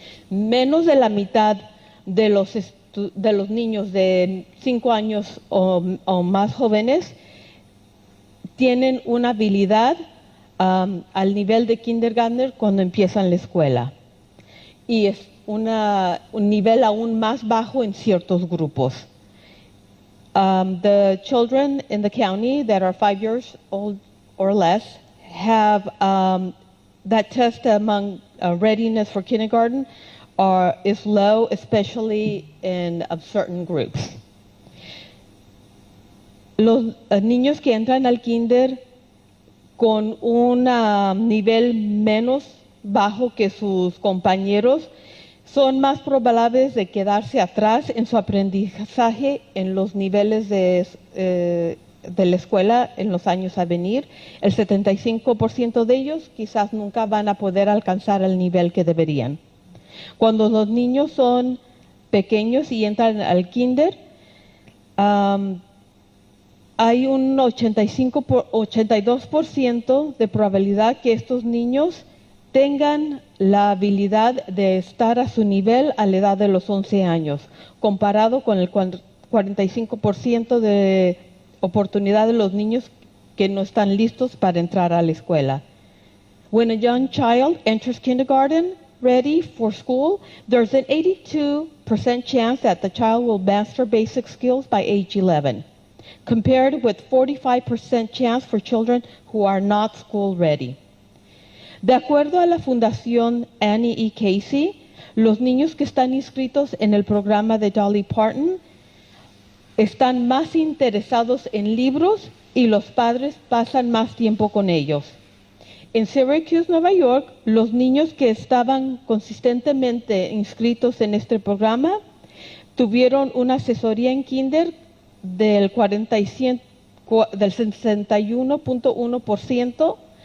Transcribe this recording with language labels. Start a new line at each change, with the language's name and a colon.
Spanish: Menos de la mitad de los niños de 5 años o más jóvenes tienen una habilidad al nivel de kindergarten cuando empiezan la escuela. Y es un nivel aún más bajo en ciertos grupos.
English: The children in the county that are 5 years old or less have that test among readiness for kindergarten is low, especially in certain groups.
Spanish: Los niños que entran al kinder con un nivel menos bajo que sus compañeros son más probables de quedarse atrás en su aprendizaje en los niveles de la escuela en los años a venir. El 75% de ellos quizás nunca van a poder alcanzar el nivel que deberían. Cuando los niños son pequeños y entran al kinder, hay un 82% de probabilidad que estos niños tengan la habilidad de estar a su nivel a la edad de los 11 años, comparado con el 45% de oportunidad de los niños que no están listos para entrar a la escuela.
English: When a young child enters kindergarten ready for school, there's an 82% chance that the child will master basic skills by age 11, compared with 45% chance for children who are not school ready.
Spanish: De acuerdo a la Fundación Annie E. Casey, los niños que están inscritos en el programa de Dolly Parton están más interesados en libros y los padres pasan más tiempo con ellos. En Syracuse, Nueva York, los niños que estaban consistentemente inscritos en este programa tuvieron una asesoría en kinder del 61.1%,